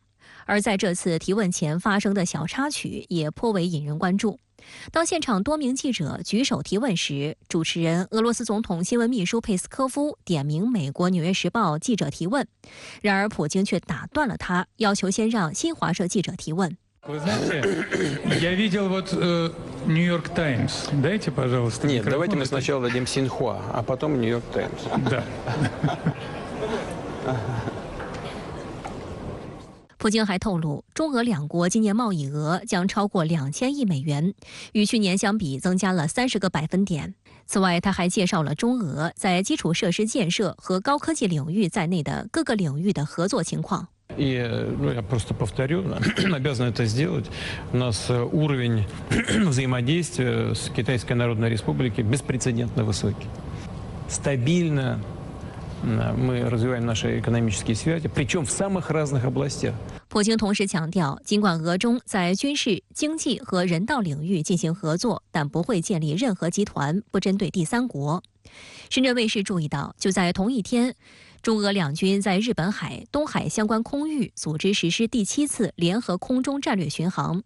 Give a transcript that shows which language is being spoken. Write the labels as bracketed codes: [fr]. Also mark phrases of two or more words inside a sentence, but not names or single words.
[zh] 而在这次提问前发生的小插曲也颇为引人关注。当现场多名记者举手提问时，主持人俄罗斯总统新闻秘书佩斯科夫点名美国《纽约时报》记者提问，然而普京却打断了他，要求先让新华社记者提问。 [ru] Вы знаете, я видел вот New York Times. Дайте, пожалуйста. Нет, давайте мы сначала дадим Синьхуа, а потом New York Times. Да. [zh] 普京还透露，中俄2国今年贸易额将超过2000亿美元，与去年相比增加了30个百分点。此外，他还介绍了中俄在基础设施建设和高科技领域在内的各个领域的合作情况。 [ru] И, я просто повторю, обязан это сделать. У нас уровень взаимодействия с Китайской Народной Республикой беспрецедентно высокий. Стабильно мы развиваем наши экономические связи, причем в самых разных областях. [zh] 普京同时强调，尽管俄中在军事、经济和人道领域进行合作，但不会建立任何集团，不针对第三国。深圳卫视注意到，就在同一天，中俄2军在日本海、东海相关空域组织实施第7次联合空中战略巡航。